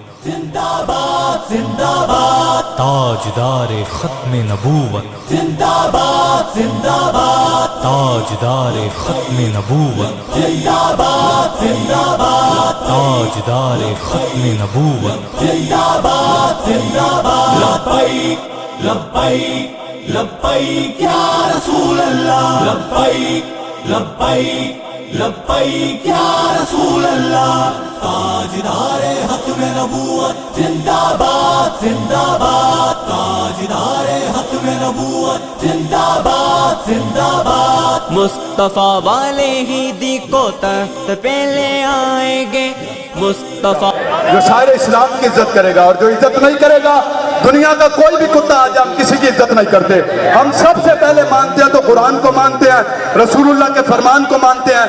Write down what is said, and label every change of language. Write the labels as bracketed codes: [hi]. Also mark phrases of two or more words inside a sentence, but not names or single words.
[ur] زندہ باد زندہ باد تاجدار ختم نبوت زندہ باد زندہ باد تاجدار ختم نبوت زندہ باد زندہ باد تاجدار ختم نبوت زندہ باد زندہ باد لبیک لبیک لبیک یا رسول اللہ لبیک لبیک لبیک یا رسول اللہ تاجدار ختم نبوت زندہ باد زندہ باد تاجدار ختم نبوت زندہ باد زندہ باد مصطفیٰ والے ہی دی کو تخت پہ لے آئیں گے مصطفیٰ جو سارے اسلام کی عزت کرے گا اور جو عزت نہیں کرے گا دنیا کا کوئی بھی کتا آ جائے ہم کسی کی عزت نہیں کرتے. ہم سب سے پہلے مانتے ہیں تو قرآن کو مانتے ہیں, رسول اللہ کے فرمان کو مانتے ہیں.